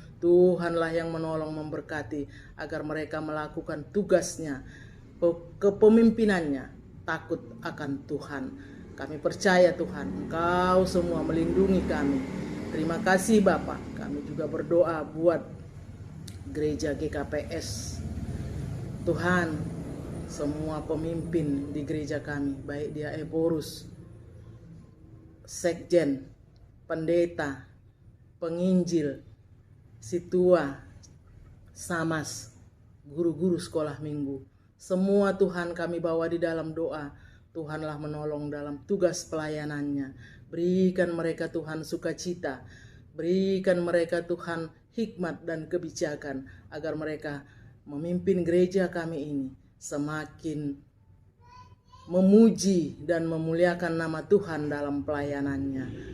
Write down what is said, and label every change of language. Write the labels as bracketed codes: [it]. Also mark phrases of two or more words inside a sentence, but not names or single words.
[id] Tuhanlah yang menolong, memberkati agar mereka melakukan tugasnya, kepemimpinannya, takut akan Tuhan. Kami percaya Tuhan, Engkau semua melindungi kami. Terima kasih Bapak. Kami juga berdoa buat gereja GKPS. Tuhan, semua pemimpin di gereja kami, baik dia eborus, sekjen, pendeta, penginjil, situa, samas, guru-guru sekolah minggu, semua Tuhan kami bawa di dalam doa. Tuhanlah menolong dalam tugas pelayanannya. Berikan mereka Tuhan sukacita, berikan mereka Tuhan hikmat dan kebijakan agar mereka memimpin gereja kami ini semakin memuji dan memuliakan nama Tuhan dalam pelayanannya.